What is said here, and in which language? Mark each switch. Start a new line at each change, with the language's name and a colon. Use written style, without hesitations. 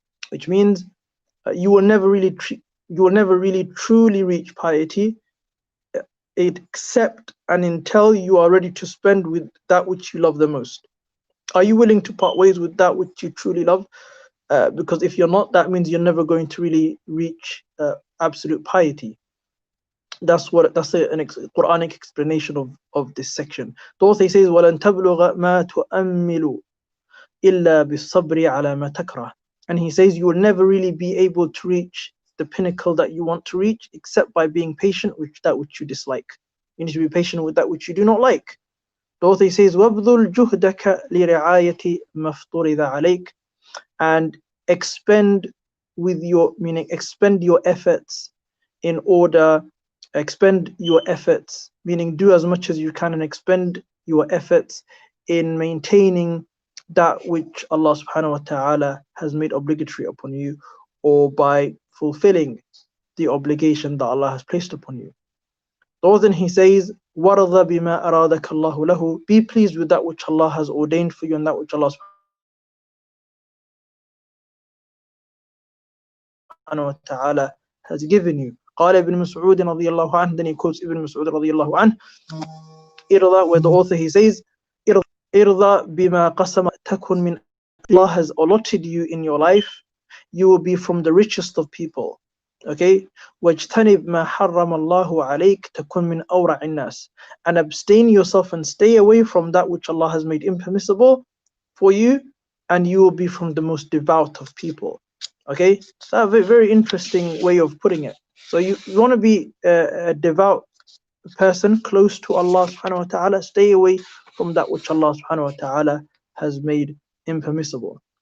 English: Which means you will never really truly reach piety except and until you are ready to spend with that which you love the most. Are you willing to part ways with that which you truly love? Because if you're not, that means you're never going to really reach absolute piety. That's an Quranic explanation of this section. The author says,
Arabic: وَلَن تَبْلُغَ مَا تُؤَمِّلُ إِلَّا بِالصَّبْرِ عَلَى مَا تَكْرَهُ.
English: And he says you will never really be able to reach the pinnacle that you want to reach except by being patient with that which you dislike. You need to be patient with that which you do not like. The author says,
Arabic: وَابْذُلْ جُهْدَكَ لِرِعَايَةِ مَفْطُرِضَ عَلَيْكَ.
English: And expend your efforts meaning do as much as you can and expend your efforts in maintaining that which Allah subhanahu wa ta'ala has made obligatory upon you, or by fulfilling the obligation that Allah has placed upon you. So then he says,
Arabic: وَرَضَ بِمَا أَرَادَكَ اللَّهُ لَهُ.
English: Be pleased with that which Allah has ordained for you and that which Allah subhanahu wa ta'ala has given you.
Arabic: قال ابن مسعود رضي الله عنه.
English: Then he quotes Ibn Mas'ud
Arabic: رضي الله عنه. إرضى,
English: where the author he says,
Arabic: إرضى بما قسم تكن من.
English: Allah has allotted you in your life, you will be from the richest of people.
Arabic: Okay, واجتنب ما حرم الله عليك تكن من أورع الناس.
English: And abstain yourself and stay away from that which Allah has made impermissible for you, and you will be from the most devout of people. Okay, so a very, very interesting way of putting it. So you want to be a devout person close to Allah subhanahu wa ta'ala, stay away from that which Allah subhanahu wa ta'ala has made impermissible.